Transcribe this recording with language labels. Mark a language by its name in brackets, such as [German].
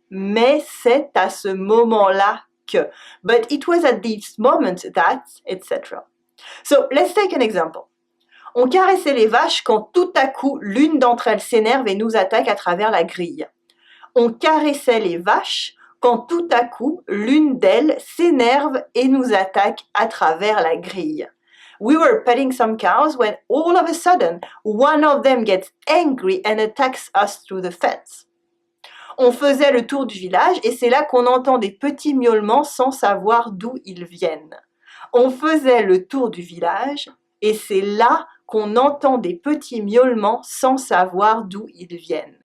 [French] Mais c'est à ce moment-là que. [English] But it was at this moment that, etc. So let's take an example. [French] On caressait les vaches quand tout à coup l'une d'entre elles s'énerve et nous attaque à travers la grille. On caressait les vaches quand tout à coup l'une d'elles s'énerve et nous attaque à travers la grille. [English] We were petting some cows when all of a sudden one of them gets angry and attacks us through the fence. [French] On faisait le tour du village et c'est là qu'on entend des petits miaulements sans savoir d'où ils viennent. On faisait le tour du village et c'est là qu'on entend des petits miaulements sans savoir d'où ils viennent.